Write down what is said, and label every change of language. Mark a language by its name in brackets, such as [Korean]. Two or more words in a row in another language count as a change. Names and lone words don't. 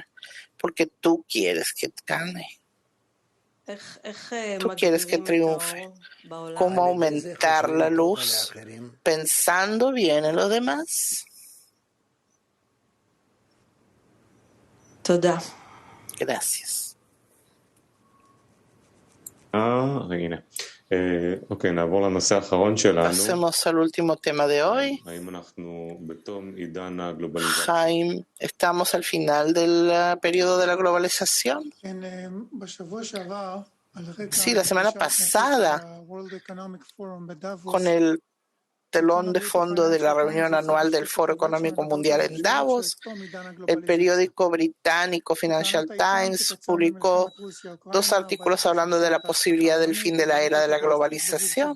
[Spanish] Porque tú quieres que gane. Tú quieres que triunfe. ¿Cómo aumentar la luz? Pensando bien en los demás. Gracias. [Hebrew] הנה. אוקיי, נעבור לנושא האחרון שלנו. [Spanish] Pasemos al último tema de hoy. [Hebrew] האם אנחנו בתום עידן הגלובליזציה? [Spanish] Jaime, ¿estamos al final del periodo de la globalización? Sí, la semana pasada, con el telón de fondo de la reunión anual del Foro Económico Mundial en Davos, el periódico británico Financial Times publicó 2 artículos hablando de la posibilidad del fin de la era de la globalización.